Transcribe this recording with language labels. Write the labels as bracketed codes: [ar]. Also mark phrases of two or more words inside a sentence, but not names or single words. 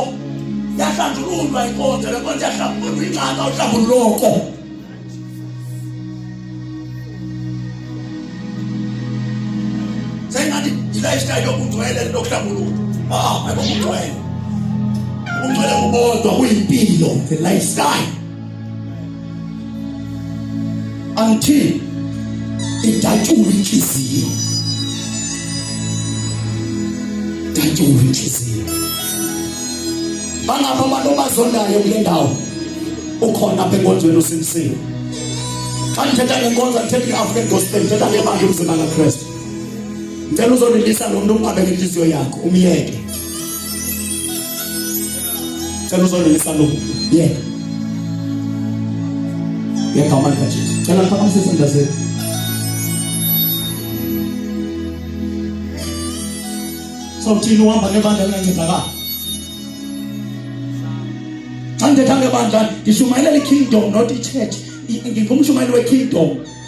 [xh] Yahlanjululwa inkonzo, le nkonzo yahlambululwa, uyinqanga uhlambululoko. Sengathi i-lifestyle yokungcwele lokuhlambulula. Ayibongcwele. Ungcwele ubodwa kuyimpilo, [en] the lifestyle. [xh] Until idatshula inhliziyo. Idatshula inhliziyo. Bangapha abantu abazondayo kule ndawo. Ukhona apha enkonzweni usinsini. Xa ngithetha ngenkonzo ngithetha i-African gospel, ngithetha ngebandla umzimba kaKristu. Ngicela uzolilisa lo muntu umqabele inhliziyo yakho, umyeke. Ngicela uzolilisa lo muntu, yeka. Yeka amandla kaJesu. Ngicela ngiphakamisa isandla sakho. Sawuthini uhamba ngebandla lingancedakala? Xa ndithetha ngebandla ndishumayela i-kingdom, not i-church. Ngingumshumayeli we-kingdom.